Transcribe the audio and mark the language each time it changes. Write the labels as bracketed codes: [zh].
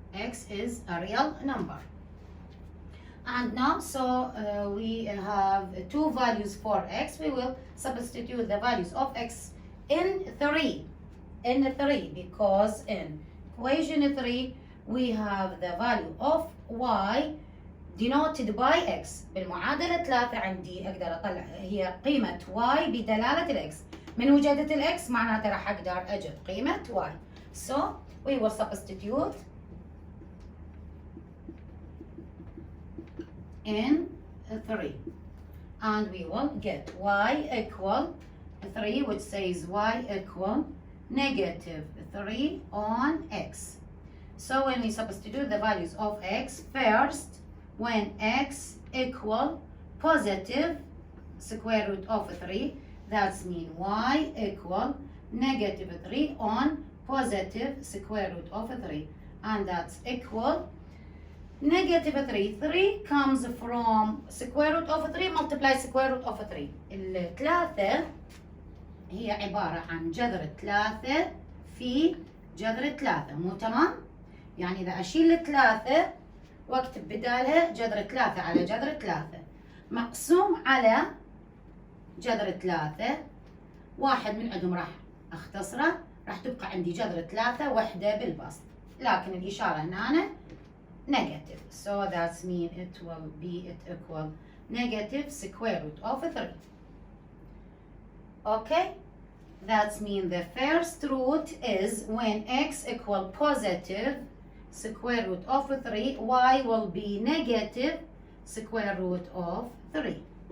[en] x is a real number. And now, so we have two values for x. We will substitute the values of x in 3. In 3, because in equation 3 we have the value of y denoted by x. [ar] بالمعادلة 3 عندي أقدر أطلع هي قيمة y بدلالة الإكس. من وجدت الإكس معناته راح أقدر أجد قيمة y. [en] So we will substitute in 3 and we will get y equal 3, which says y equal negative 3 on x. So when we substitute the values of x, first when x equal positive square root of 3, that's mean y equal negative 3 on positive square root of 3, and that's equal negative 3. 3 comes from square root of 3 multiply square root of 3. [ar] الثلاثة هي عبارة عن جذر 3 في جذر 3، مو تمام؟ يعني إذا أشيل 3 واكتب بدالها جذر 3 على جذر 3 مقسوم على جذر 3، واحد من عندهم راح أختصره، راح تبقى عندي جذر 3 وحدة بالبسط، لكن الإشارة هنا negative. [en] So that's mean it will be equal negative square root of 3. Okay? That means the first root is when x equal positive square root of 3, y will be negative square root of 3.